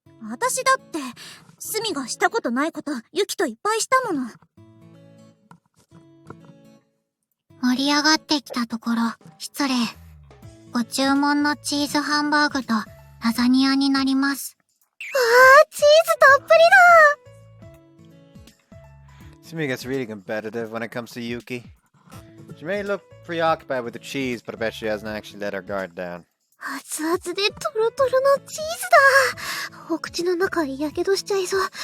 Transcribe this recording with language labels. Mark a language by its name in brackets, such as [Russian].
[Japanese] 私だって、スミがしたことないことユキといっぱいしたもの。盛り上がってきたところ、失礼。ご注文のチーズハンバーグとラザニアになります。チーズたっぷりだ。 [English] Sumi gets really competitive when it comes to Yuki. She may look preoccupied with the cheese, but I bet she hasn't actually let her guard down. [Japanese] 熱々でトロトロのチーズだ。お口の中やけどしちゃいそう。